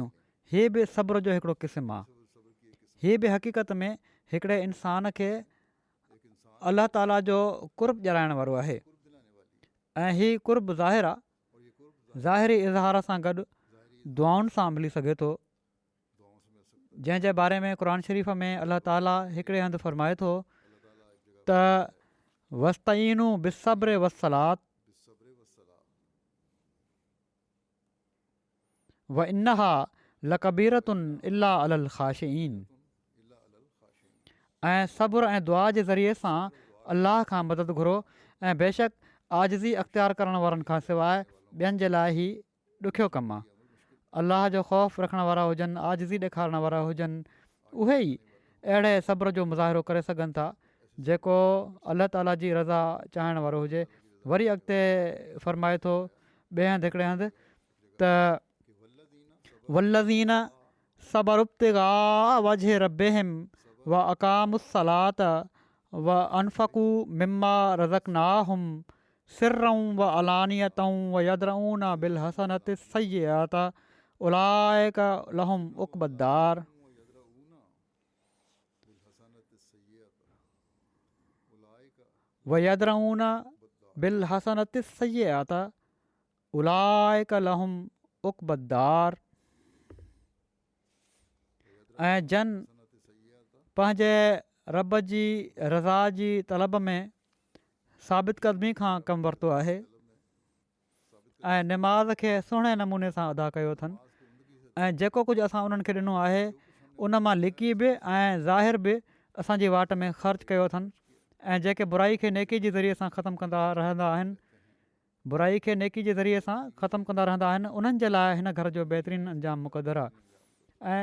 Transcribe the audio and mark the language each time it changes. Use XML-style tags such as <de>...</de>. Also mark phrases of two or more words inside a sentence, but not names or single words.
<sd>हीअ बि सब्र जो हिकिड़ो क़िस्म आहे। हीअ बि हक़ीक़त में हिकिड़े इंसान खे अलाह ताला जो कुर्ब ॼाणाइण वारो आहे ऐं हीअ कुर्ब ज़ाहिर आहे, ज़ाहिरी इज़हार सां गॾु दुआउनि सां मिली सघे थो जंहिंजे बारे में क़ुर शरीफ़ में अलाह ताला हिकिड़े हंधि फ़रमाए थो त</sd> <ar>واستعينوا بالصبر والصلاة وإنها لكبيرة إلا على الخاشعين.</ar> <sd>ऐं सब्र ऐं दुआ जे ज़रिए सां अलाह खां मदद घुरो ऐं बेशक आजिज़ी अख़्तियार करण वारनि खां सवाइ ॿियनि जे लाइ ई ॾुखियो कमु आहे। अलाह जो ख़ौफ़ रखण वारा हुजनि, आजिज़ी ॾेखारण वारा हुजनि, उहे ई अहिड़े सब्र जो मुज़ाहिरो करे सघनि था जेको अलाह ताला जी रज़ा चाहीण वारो हुजे। वरी अॻिते फ़रमाए थो ॿिए हंधि हिकिड़े हंधि</sd> <ar>त والذين صبروا ابتغاء وجه ربهم وأقاموا الصلاة وأنفقوا مما رزقناهم سرا وعلانية ويدرءون بالحسنة السيئة أولئك لهم عقبى الدار. ويدرءون بالحسنة السيئة أولئك لهم عقبى الدار.</ar> <sd>ऐं जन पंहिंजे रब जी रज़ा जी तलब में साबित क़दमी खां कमु वरितो आहे ऐं निमाज़ खे सुहिणे नमूने सां अदा कयो अथनि ऐं जेको कुझु असां उन्हनि खे ॾिनो आहे उन मां लिकी बि ऐं ज़ाहिर बि असांजी वाट में ख़र्चु कयो अथनि ऐं जेके बुराई खे नेकी जे ज़रिए सां ख़तमु कंदा रहंदा आहिनि, बुराई खे नेकी जे ज़रिए सां ख़तमु कंदा रहंदा आहिनि, उन्हनि जे लाइ हिन घर जो बहितरीनु अंजाम मुक़दरु आहे।</sd>